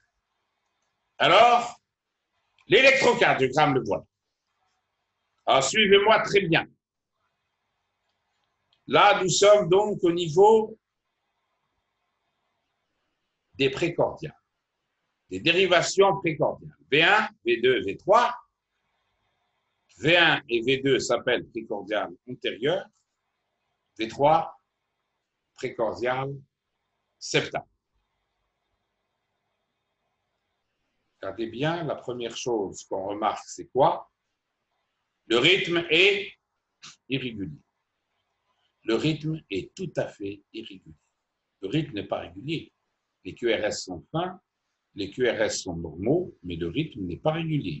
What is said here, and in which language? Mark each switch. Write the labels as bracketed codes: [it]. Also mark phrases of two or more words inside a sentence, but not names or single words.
[fr] Alors, l'électrocardiogramme le voit. Alors, suivez-moi très bien. Là, nous sommes donc au niveau des précordiales, des dérivations précordiales. V1, V2, V3. V1 et V2 s'appellent précordiales antérieures. V3, précordiales septales. Regardez bien, la première chose qu'on remarque, c'est quoi? Le rythme est irrégulier. Le rythme est tout à fait irrégulier. Le rythme n'est pas régulier. Les QRS sont fins, les QRS sont normaux, mais le rythme n'est pas régulier.